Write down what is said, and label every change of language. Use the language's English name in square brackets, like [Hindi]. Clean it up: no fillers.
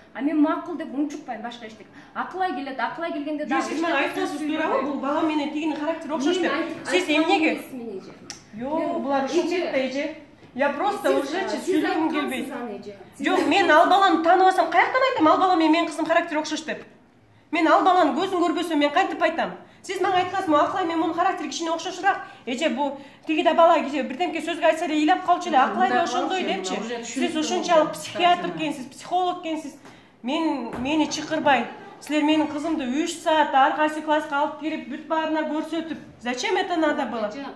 [Kyrgyz] А мен макул деп унчукпайм башка эчтек. Акылай келет, Акылай келгенде дагы. Сиз мага айткансыз туурабы, бул бала менен тигинин характери окшош деп. Сиз эмнеге? Жок, булар ушинтип да эже. [Russian] Я просто уже [Kyrgyz] сүйлөгүм келбейт. Жок, мен ал баланы тааныбасам каяктан айтам, ал бала менин кызым характери окшош деп. Мен ал баланы көзүн көрбөсөм мен кантип айтам? Сиз мага айткансыз, Акылай менен мунун характери кичине окшошураак. Эже бу тигиде бала кичи бирдемке сөзгө айтса эле ыйлап калчу эле, Акылай да ошондой депчи. Сиз ушунчалык психиатр экенсиз, психолог экенсиз. Мени чакырбай, силер менин кызымды 3 саат ар кайсы класска алып кирип, бүт баарына көрсөтүп, [Russian] зачем это надо было?